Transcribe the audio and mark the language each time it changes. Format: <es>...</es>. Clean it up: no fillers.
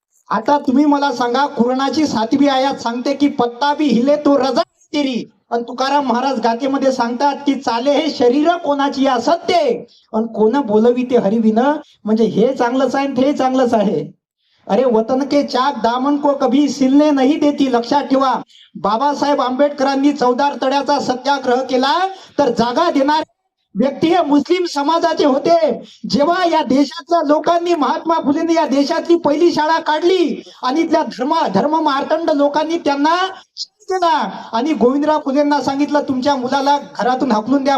<mr>आता तुम्ही मला सांगा, कुराणाची 7वी आयात सांगते की</mr> <hi>पत्ता भी हिले तो रजा तेरी.</hi> <mr>आणि तुकाराम महाराज गातेमध्ये सांगतात की चाले हे शरीर कोणाची असत्य आणि कोण बोलवी ते हरिविन. म्हणजे हे चांगलंच आहे ते चांगलंच आहे.</mr> <hi>अरे वतन के चाक दामन को कभी सिलने नहीं देती.</hi> <mr>लक्षात ठेवा, बाबासाहेब आंबेडकरांनी चौदार तळ्याचा सत्याग्रह केला तर जागा देणारे व्यक्ती हे मुस्लिम समाजाचे होते. जेव्हा या देशातल्या लोकांनी, महात्मा फुलेंनी या देशातली पहिली शाळा काढली आणि इथल्या धर्म मार्तंड लोकांनी त्यांना केला आणि गोविंदराव फुलेंना सांगितलं तुमच्या मुलाला घरातून हाकलून द्या.</mr>